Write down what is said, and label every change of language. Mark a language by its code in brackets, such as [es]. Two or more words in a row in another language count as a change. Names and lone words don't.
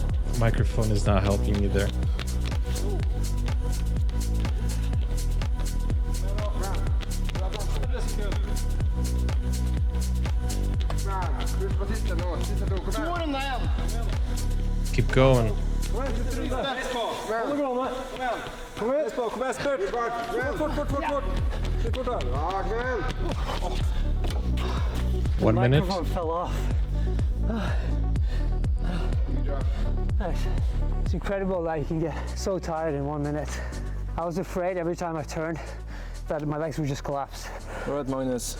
[en] Microphone is not helping me there. Keep going. [no] Kom igjen, spurt. Fort. [en] 1 minute. Microphone fell off. It's incredible that you can get so tired in 1 minute. I was afraid every time I turned that my legs would just collapse. All right, Magnus.